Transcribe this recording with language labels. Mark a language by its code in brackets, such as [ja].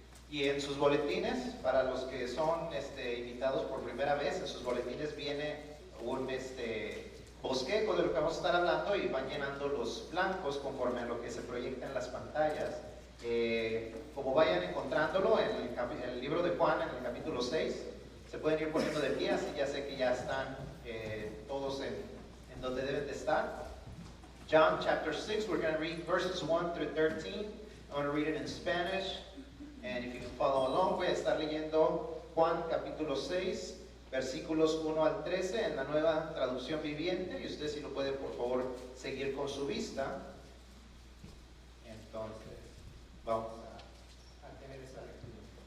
[es] Y en sus boletines, para los que son invitados por primera vez, en sus boletines viene un bosquejo de lo que vamos a estar hablando y van llenando los blancos conforme a lo que se proyecta en las pantallas. Como vayan encontrándolo en el libro de Juan, en el capítulo 6, se pueden ir poniendo de pie, así ya sé que ya están todos en donde deben de estar. [en] John chapter 6, we're going to read verses 1 through 13. I'm going to read it in Spanish. And if you can follow along, [es] voy a estar leyendo Juan capítulo 6, versículos 1 al 13 en la Nueva Traducción Viviente. Y usted si lo puede, por favor, seguir con su vista. Entonces, vamos a tener esa lectura.